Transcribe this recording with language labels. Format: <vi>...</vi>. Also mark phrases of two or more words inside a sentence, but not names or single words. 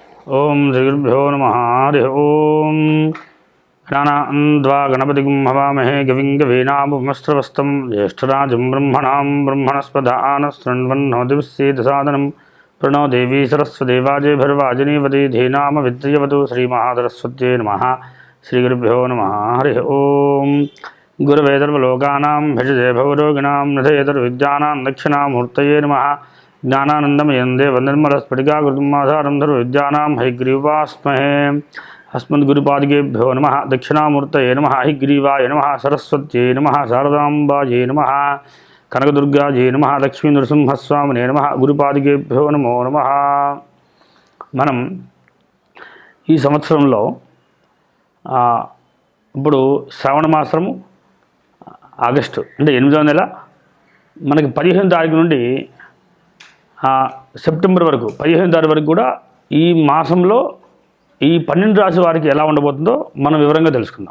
<sa>ఓం శ్రీగురుభ్యో నమః. హరి ఓం. గణానాన్వా గణపతిం హవామహే గవిం గవీనాముపమస్రవస్తం జ్యేష్ఠరాజం బ్రహ్మణాం బ్రహ్మణస్పదానశృण्वन्नोतिभिस्सीदसादनं प्रणो देवी सरस्वती वाजेभिर्वाजिनीवती धीनाम विद्यवतु श्रीमहासरस्वत्यै नमः. श्रीगुरुभ्यो नमः. हरि ओं. गुरवे सर्वलोकानां भिषजे भवरोगिणां निधयेतर्विद्यानां दक्षिणामूर्तये नमः. ज्ञानानन्दमयं देवनिर्मलस्फटिकाकृतिम् आधारं सर्वविद्यानां हयग्रीवास्महे. अस्मद्गुरुपादिकेभ्यो नमः. दक्षिणामूर्तये नमः. हयग्रीवाय नमः. सरस्वत्यै नमः. शारदाम्बायै नमः. కనకదుర్గాజీ నమః. లక్ష్మీ నృసింహస్వామినే నమః. గురుపాదికేభ్యో నమో నమః.</sa> <te>మనం ఈ సంవత్సరంలో ఇప్పుడు శ్రావణ మాసము ఆగస్టు అంటే 8వ నెల మనకి 15వ తారీఖు నుండి సెప్టెంబర్ వరకు 15వ తారీఖు వరకు కూడా ఈ మాసంలో ఈ 12 రాశి వారికి ఎలా ఉండబోతుందో మనం వివరంగా తెలుసుకుందాం.</te>